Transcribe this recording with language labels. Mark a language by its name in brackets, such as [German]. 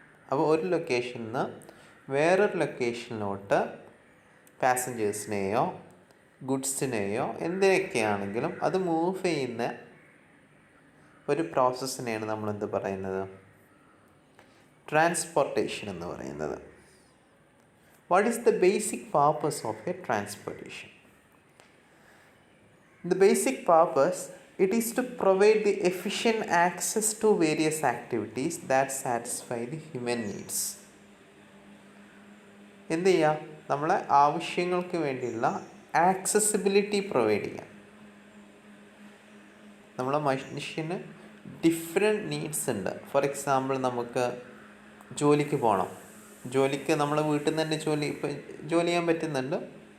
[Malayalam] അപ്പോൾ ഒരു ലൊക്കേഷനിൽ നിന്ന് വേറൊരു ലൊക്കേഷനിലോട്ട് പാസഞ്ചേഴ്സിനെയോ ഗുഡ്സിനെയോ എന്തിനൊക്കെയാണെങ്കിലും അത് മൂവ് ചെയ്യുന്ന ഒരു പ്രോസസ്സിനെയാണ് നമ്മളെന്ത് പറയുന്നത്? ട്രാൻസ്പോർട്ടേഷൻ എന്ന് പറയുന്നത്. [English] What is the basic purpose of a transportation? The basic purpose, it is to provide the efficient access to various activities that satisfy the human needs. [Malayalam] എന്ത് ചെയ്യുക? നമ്മളെ ആവശ്യങ്ങൾക്ക് വേണ്ടിയുള്ള ആക്സസിബിലിറ്റി പ്രൊവൈഡ് ചെയ്യുക. നമ്മളെ മനുഷ്യന് ഡിഫറെൻറ്റ് നീഡ്സ് ഉണ്ട്. [English] for example, [Malayalam] നമുക്ക് ജോലിക്ക് പോകണം. ജോലിക്ക് നമ്മൾ വീട്ടിൽ നിന്ന് തന്നെ ജോലി ചെയ്യാൻ പറ്റുന്നുണ്ട്.